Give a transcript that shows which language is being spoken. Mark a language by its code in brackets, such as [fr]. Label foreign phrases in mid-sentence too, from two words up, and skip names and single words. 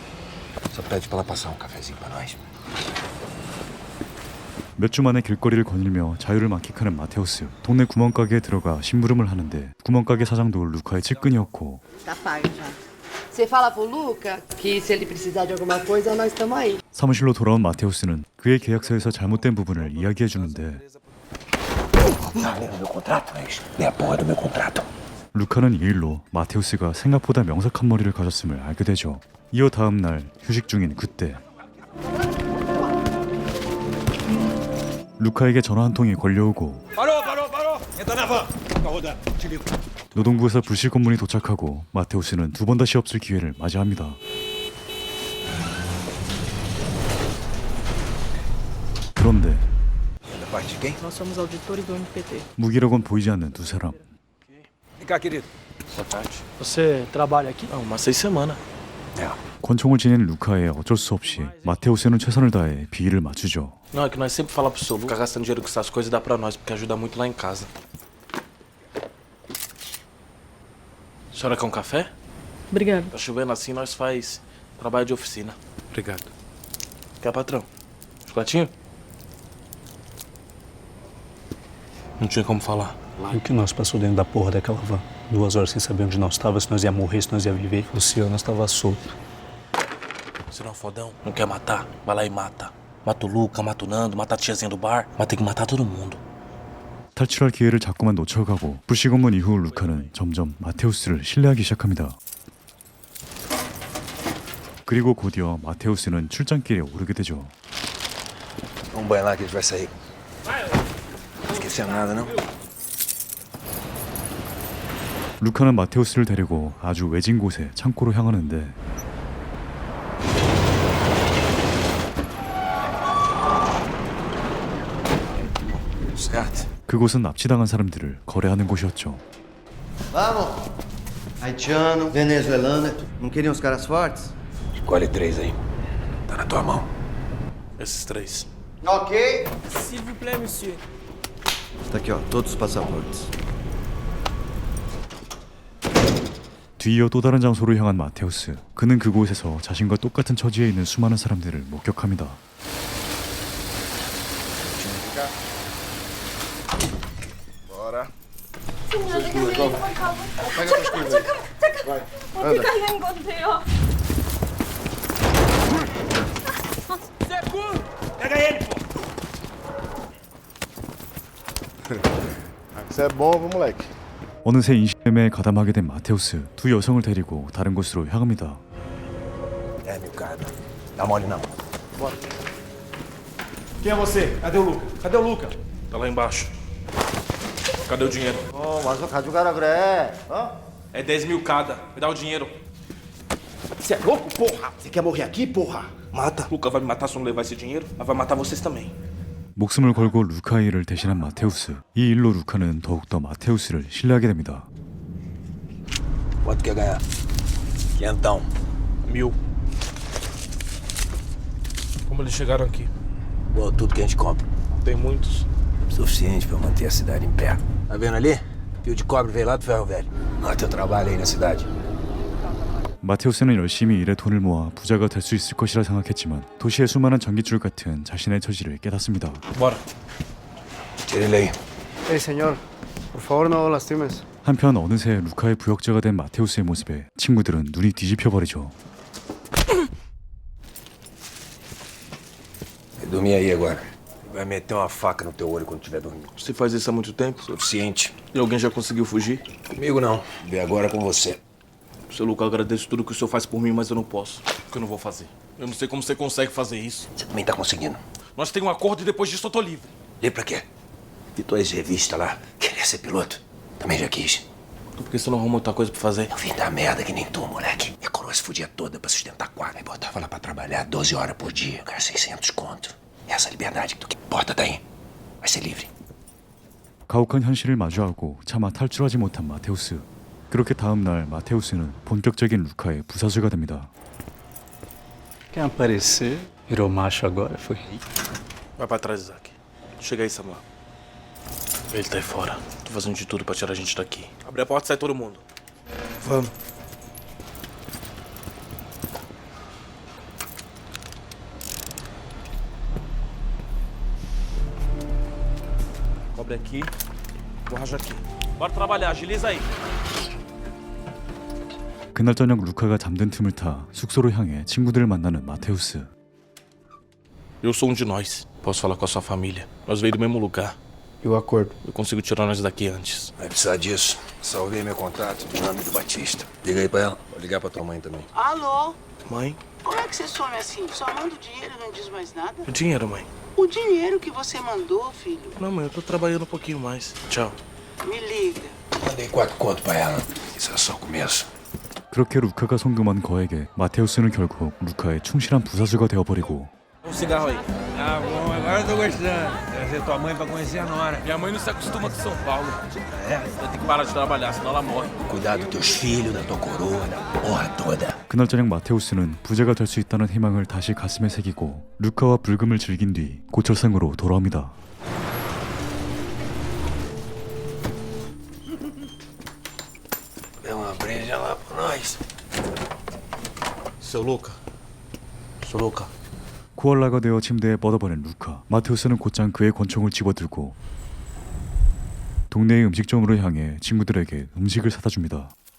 [pt] Só pede pra ela passar um cafezinho pra nós. [ko] 몇 주 만에 길거리를 거닐며 자유를 만끽하는 마테우스. 동네 구멍가게에 들어가 심부름을 하는데 구멍가게 사장도 루카의 측근이었고 [pt] Tá pago já. Você fala pro Luca que se ele precisar de alguma coisa, nós estamos aí. [ko] 사무실로 돌아온 마테우스는 그의 계약서에서 잘못된 부분을 이야기해 주는데 [pt] Tá lendo meu contrato, é isso? Lê a porra do meu contrato. [ko] 루카는 이 일로 마테우스가 생각보다 명석한 머리를 가졌음을 알게 되죠. 이어 다음 날 휴식 중인 그때 루카에게 전화 한 통이 걸려오고 [pt] Parou! Entra na van. Tá rodando. Te ligo. [ko] 노동부에서 불실 검문이 도착하고 마테우스는 두 번 다시 없을 기회를 맞이합니다. 그런데 [pt] Da parte de quem? Nós somos auditores do MPT. [ko] 무기력은 보이지 않는 두 사람. [pt] Vem cá, querido. Boa tarde. Você trabalha aqui? Ah, umas 6 semanas. [ko] 권총을 지닌 루카에 어쩔 수 없이 마테우스는 최선을 다해 비위를 맞추죠. [pt] Não, é que nós sempre falamos pro senhor, ficar gastando dinheiro com essas coisas dá pra nós, porque ajuda muito lá em casa. A senhora quer um café? Obrigada. Tá chovendo assim, nós faz trabalho de oficina. Obrigado. Quer, patrão? Chocolatinho? Não tinha como falar. E o que nós passou dentro da porra daquela van? 2 horas sem saber onde nós estávamos, se nós ia morrer, se nós ia viver. Luciano estava solto. Você não é um fodão? Não quer matar? Vai lá e mata. Mata o Luca, mata o Nando, mata a tiazinha do bar. Mas tem que matar todo mundo. [ko] 탈출할 기회를 자꾸만 놓쳐가고 불식 업무 이후 루카는 점점 마테우스를 신뢰하기 시작합니다. 그리고 곧이어 마테우스는 출장길에 오르게 되죠. [pt] Dá banho lá que a gente vai sair. Não esquecendo nada, não? [ko] 루카는 마테우스를 데리고 아주 외진 곳에 창고로 향하는데 [pt] Certo. [ko] 그곳은 납치당한 사람들을 거래하는 곳이었죠. [pt] Vamos! Haitiano, venezuelano, não queriam os caras fortes? Escolhe 3 aí. Tá na tua mão. Esses 3. Ok. [fr] S'il vous plaît, monsieur. [pt] Tá aqui, ó, todos os passaportes. [ko] 뒤이어 또 다른 장소로 향한 마테우스. 그는 그곳에서 자신과 똑같은 처지에 있는 수많은 사람들을 목격합니다. [pt] Bora. Pega ele, pô. Isso é bom, moleque. [ko] 어느새 인신매매에 가담하게 된 마테우스. 두 여성을 데리고 다른 곳으로 향합니다. [pt] É, meu cara. Dá mole não. Bora. Quem é você? Cadê o Luca? Cadê o Luca? Tá lá embaixo. Cadê o dinheiro? [ko] 와서 가져가라 그래. 어? [pt] É 10 mil cada. Me dá o dinheiro. Você é louco, porra? Você quer morrer aqui, porra? Mata. Luca vai me matar se eu não levar esse dinheiro, mas vai matar vocês também. [ko] 목숨을 걸고 루카의 일을 대신한 마테우스. 이 일로 루카는 더욱더 마테우스를 신뢰하게 됩니다. [pt] Quanto quer ganhar? 500. 1000. Como eles chegaram aqui? Boa, tudo que a gente compra. Tem muitos. Suficiente pra manter a cidade em pé. Tá vendo ali? Fio de cobre veio lá do ferro velho. Olha teu trabalho aí na cidade. [ko] 마테우스는 열심히 일해 돈을 모아 부자가 될 수 있을 것이라 생각했지만 도시의 수많은 전깃줄 같은 자신의 처지를 깨닫습니다. [pt] Bora. Tira ele aí. Ei, senhor, por favor, não o lastimes. [ko] 한편 어느새 루카의 부역자가 된 마테우스의 모습에 친구들은 눈이 뒤집혀 버리죠. [pt] Dormir aí agora. Vai meter uma faca no teu olho quando estiver dormindo. Você faz isso há muito tempo? Suficiente. E alguém já conseguiu fugir? Comigo não. Vê agora com você. Seu Luca, eu agradeço tudo que o senhor faz por mim, mas eu não posso. O que eu não vou fazer? Eu não sei como você consegue fazer isso. Você também tá conseguindo. Nós temos um acordo e depois disso eu tô livre. Lê pra quê? Vi tuas revistas lá. Queria ser piloto. Também já quis. Por que você não arruma outra coisa pra fazer? Eu vim da merda que nem tu, moleque. Minha coroa se fudia toda pra sustentar quadra. Aí botava lá pra trabalhar 12 horas por dia. Cara, 600 conto. Essa liberdade que tu quer. Bota daí. Vai ser livre. [ko] 가혹한 현실을 마주하고 차마 탈출하지 못한 마테우스. 그렇게 다음 날 마테우스는 본격적인 루카의 부사수가 됩니다. [pt] Quem aparecer virou macho agora, foi. Vai pra trás, Isaac. Chega aí, Samuel. Ele tá aí fora. Tô fazendo de tudo pra tirar a gente daqui. Abre a porta e sai todo mundo. Vamos. Cobre aqui, borracha aqui. Bora trabalhar, agiliza aí. [ko] 그날 저녁 루카가 잠든 틈을 타 숙소로 향해 친구들을 만나는 마테우스. [pt] Eu sou um de nós. Posso falar com a sua família. Nós veio do mesmo lugar. E o acordo? Eu consigo tirar nós daqui antes. Vai precisar disso. Salvei meu contato do nome do Batista. Liga aí pra ela. Vou ligar pra tua mãe também. Alô? Mãe? Como é que você some assim? Só manda o dinheiro e não diz mais nada? O dinheiro, mãe. O dinheiro que você mandou, filho. Não, mãe, eu tô trabalhando um pouquinho mais. Tchau. Me liga. Mandei 4 conto pra ela. Isso é só o começo. [ko] 그렇게 루카가 송금한 거액에 마테우스는 결국 루카의 충실한 부사수가 되어버리고 [pt] Um cigarro aí. Ah, bom, agora eu tô gostando. Trazer tua mãe pra conhecer a nora. Minha mãe não se acostuma com São Paulo. Eu tenho que parar de trabalhar, senão ela morre. Cuidar dos teus filhos, da tua coroa, da porra toda. [ko] 그날 저녁 마테우스는 부자가 될 수 있다는 희망을 다시 가슴에 새기고 루카와 불금을 즐긴 뒤 고철상으로 돌아옵니다. [pt] Dê uma breja lá pra nós. Seu Luca. Seu Luca. [ko] 코알라가 되어 침대에 뻗어버린 루카. 마테우스는 곧장 그의 권총을 집어들고 동네의 음식점으로 향해 친구들에게 음식을 사다 줍니다.